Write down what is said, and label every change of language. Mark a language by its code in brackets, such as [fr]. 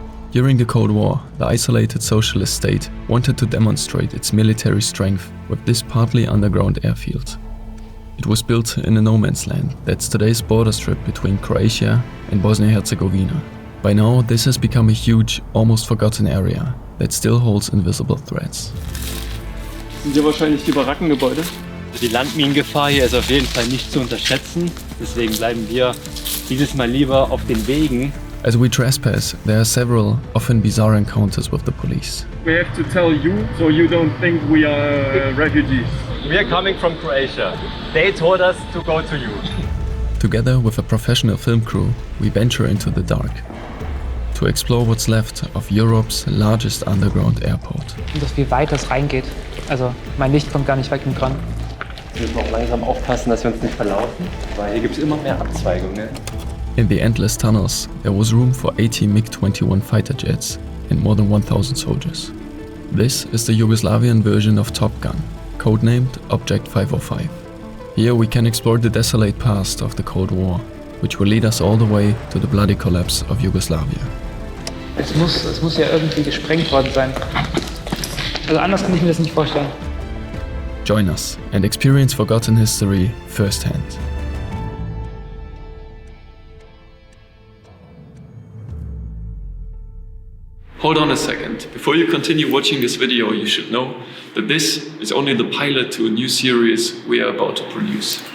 [en] During the Cold War, the isolated socialist state wanted to demonstrate its military strength with this partly underground airfield. It was built in a no man's land that's today's border strip between Croatia and Bosnia-Herzegovina. By now, this has become a huge, almost forgotten area that still holds invisible threats. [de] Sind hier wahrscheinlich die Barackengebäude? Die Landminengefahr hier ist auf jeden Fall nicht zu unterschätzen, deswegen bleiben wir dieses Mal lieber auf den Wegen. [en] As we trespass, there are several, often bizarre encounters with the police. We have to tell you, so you don't think we are refugees. We are coming from Croatia. They told us to go to you. Together with a professional film crew, we venture into the dark to explore what's left of Europe's largest underground airport. [de] Und wie weit das reingeht. Also mein Licht kommt gar nicht weg dran. Wir müssen auch langsam aufpassen, dass wir uns nicht verlaufen, weil hier gibt es immer mehr Abzweigungen. [en] In the endless tunnels, there was room for 80 MiG-21 fighter jets and more than 1,000 soldiers. This is the Yugoslavian version of Top Gun, codenamed Object 505. Here we can explore the desolate past of the Cold War, which will lead us all the way to the bloody collapse of Yugoslavia. [de] Es muss ja irgendwie gesprengt worden sein. Also anders kann ich mir das nicht vorstellen. [en] Join us and experience forgotten history firsthand. Hold on a second. Before you continue watching this video, you should know that this is only the pilot to a new series we are about to produce.